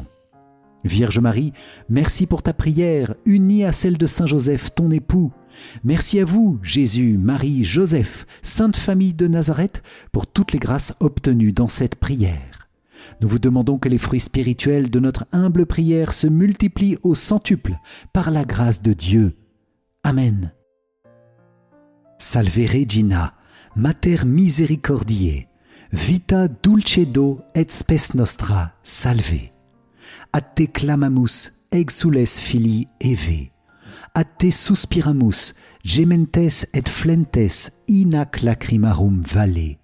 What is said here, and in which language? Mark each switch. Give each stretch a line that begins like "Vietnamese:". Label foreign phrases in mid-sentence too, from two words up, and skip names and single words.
French: Vierge Marie, merci pour ta prière, unie à celle de Saint Joseph, ton époux. Merci à vous, Jésus, Marie, Joseph, Sainte Famille de Nazareth, pour toutes les grâces obtenues dans cette prière. Nous vous demandons que les fruits spirituels de notre humble prière se multiplient au centuple par la grâce de Dieu. Amen.
Latin: Salve Regina, Mater Misericordiae, vita dulcedo et spes nostra, salve. A te clamamus, exules filii Eve. A te suspiramus, gementes et flentes in ac lacrimarum valle.